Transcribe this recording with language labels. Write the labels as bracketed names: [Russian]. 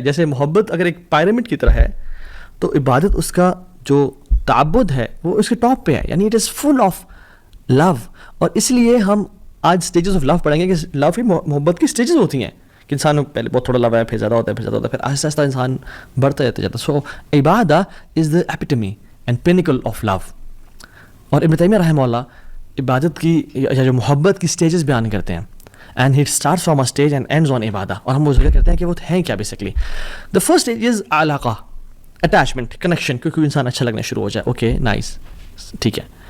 [Urdu] جیسے محبت اگر ایک پیرامڈ کی طرح ہے تو عبادت اس کا جو تعبد ہے وہ اس کے ٹاپ پہ ہے, یعنی [English] It is full of love. [Urdu] اور اس لیے ہم آج اسٹیجز آف لو پڑھیں گے کہ لو کی محبت کی اسٹیجز ہوتی ہیں کہ انسان پہلے بہت تھوڑا لو ہے, پھر زیادہ ہوتا ہے, پھر آہستہ آہستہ انسان بڑھتا جاتا ہے. [English] So عبادہ is the epitome and pinnacle of love. [Urdu] اور ابن تیمیہ رحمہ اللہ عبادت کی یا جو محبت کی اسٹیجز بیان کرتے ہیں, [English] And he starts from a stage and ends on عبادہ. [Urdu] اور ہم وہ ذکر کرتے ہیں کہ وہ ہیں کیا basically. [English] the first stage is علاقہ, [Urdu] اٹیچمنٹ, کنیکشن, کیونکہ انسان اچھا لگنا شروع ہو جائے, اوکے نائس, ٹھیک ہے.